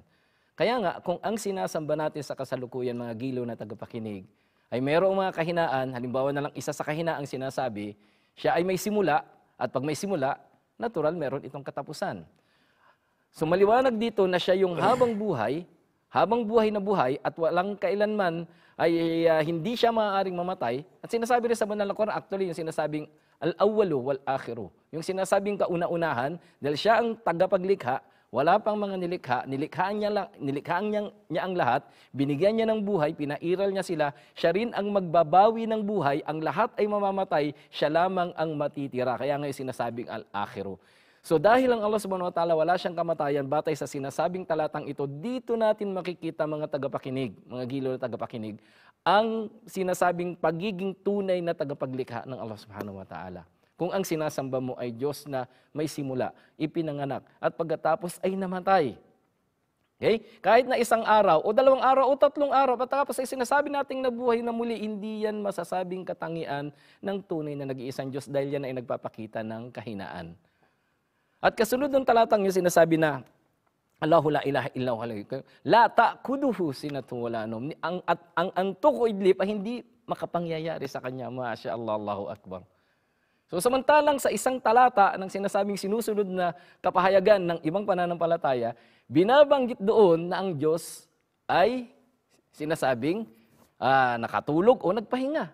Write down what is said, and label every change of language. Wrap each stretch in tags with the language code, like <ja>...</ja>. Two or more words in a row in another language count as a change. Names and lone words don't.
<tl>Kaya nga, kung ang sinasamba natin sa kasalukuyan, mga giliw na tagapakinig, ay mayroong mga kahinaan, halimbawa na lang isa sa kahinaang sinasabi, siya ay may simula, at pag may simula, natural meron itong katapusan. So maliwanag dito na siya yung habang buhay na buhay, at walang kailanman ay hindi siya maaaring mamatay. At sinasabi rin sa banal na Quran, actually yung sinasabing</tl> <ar>الأول والآخر,</ar> <tl>yung sinasabing kauna-unahan, dahil siya ang tagapaglikha, wala pang mga nilikhaan niya ang lahat, binigyan niya ng buhay, pinairal niya sila, siya rin ang magbabawi ng buhay, ang lahat ay mamamatay, siya lamang ang matitira. Kaya nga sinasabing al-akhiru. So dahil ang</tl> <ar>الله سبحانه وتعالى</ar> <tl>wala siyang kamatayan, batay sa sinasabing talatang ito, dito natin makikita mga tagapakinig, mga giliw na tagapakinig, ang sinasabing pagiging tunay na tagapaglikha ng</tl> <ar>الله سبحانه وتعالى.</ar> <tl>Kung ang sinasamba mo ay Diyos na may simula, ipinanganak, at pagkatapos ay namatay. Okay? Kahit na isang araw, o 2 araw, o 3 araw, pagkatapos ay sinasabi nating nabuhay na muli, hindi yan masasabing katangian ng tunay na nag-iisang Diyos, dahil yan ay nagpapakita ng kahinaan. At kasunod ng talatang yung sinasabi na,</tl> <ar>الله لا إله إلا هو لا تأخذه سنة ولا نوم.</ar> <tl>Ang antok o idlip ay hindi makapangyayari sa kanya.</tl> <ar>ما شاء الله، الله أكبر.</ar> <tl>So samantalang sa isang talata ng sinasabing sinusunod na kapahayagan ng ibang pananampalataya, binabanggit doon na ang Diyos ay sinasabing nakatulog o nagpahinga.</tl>